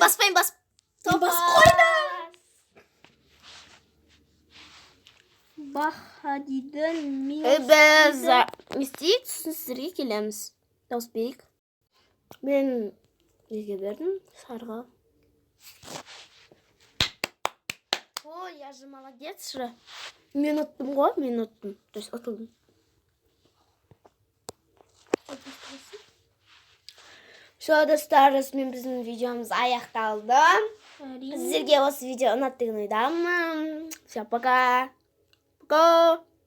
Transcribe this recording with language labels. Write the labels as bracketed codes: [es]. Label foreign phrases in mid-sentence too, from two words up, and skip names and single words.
[kk] бас қойды. Бахадидің Біз не істейік, сосын сіздерге келеміз. Дауыс берейік. Мен неге бердім? Сарға. Ой, [ru] я же молодец же. [kk] Мен ұттым ғой, [ru] То есть [kk] ұтылдым. Все, достар, осымен біздің видеомыз аяқталды. Сіздерге осы видео ұнады деген ойдамын. [ru] Все, пока. Пока.